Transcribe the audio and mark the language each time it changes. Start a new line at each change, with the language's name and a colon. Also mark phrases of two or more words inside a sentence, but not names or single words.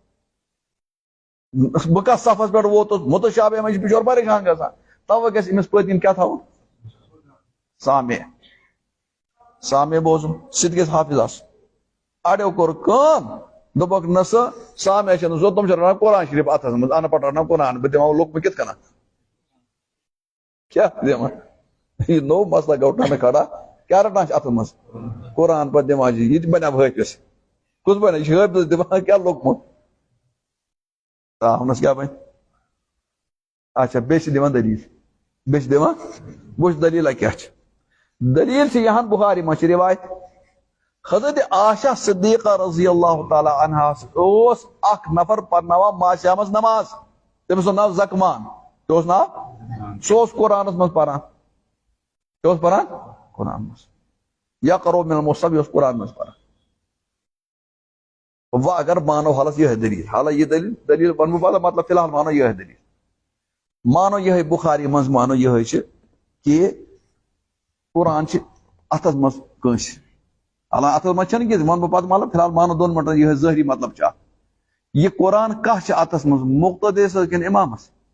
Kashmiri: بہٕ کتھ صفس پٮ۪ٹھ ووتُس مُتشابہ منٛز چھُ بِچور پریشان گژھان توے گژھِ أمِس پٔتۍ کِنۍ کیٛاہ تھاوُن سامع بوزُن سُہ تہِ گژھِ حافظ آسُن اڑیو کوٚر کٲم دوٚپکھ نہ سا سامع چھنہٕ ضروٗرت تِم چھِ رٹان قرآن شریٖف اتھس منٛز ان پڑھ رٹان قرآن بہٕ دِمہو لوٚکمہٕ کِتھ کٔنۍ کیٛاہ دِمہٕ یہ نوٚو مسلہٕ گوٚو اٹھاونہٕ کھڑا کیٛاہ رٹان چھِ اتھس منٛز قرآن پتہٕ دِوان یہِ تہِ بنیو حٲفظ کُس بنہِ یہِ چھِ حٲفظ دِوان کیٛاہ لوٚکمُت تاونس کیٛاہ بنہِ اچھا بیٚیہِ چھِ دِوان دلیٖل بیٚیہِ چھِ دِوان وٕچھ دلیٖلہ کیٛاہ چھِ دلیٖل چھِ یہاں بخاری منٛز چھِ روایت حضرت عائشہ صدیقہ
Arabic: رضی اللہ تعالیٰ عنہا
Kashmiri: اوس اکھ نفر پرناوان ماسیامس نماز تٔمِس اوس ناو زکمان کیٛاہ اوس ناو سُہ اوس قرآنس منٛز پران کیٛاہ اوس پران قرآن منٛز
Arabic: یقرؤ من المصحف
Kashmiri: یہِ اوس قرآن منٛز پران وۄنۍ اگر مانو حالس یہے دلیٖل حالانکہ یہ دلیٖل ونہٕ بہٕ پتہٕ مطلب فی الحال مانو یہے دلیٖل مانو یہے بخاری منٛز مانو یہے چھِ کہ قرآن چھِ اتھس منٛز کٲنٛسہِ حالانکہ اتھس منٛز چھنہٕ کینٛہہ ونہٕ بہٕ پتہٕ مطلب فی الحال مانو 2 منٹن یہے ظٲہری مطلب چھُ اتھ یہ قرآن کتھ چھِ اتھس منٛز مقتدیس کِنہٕ امامس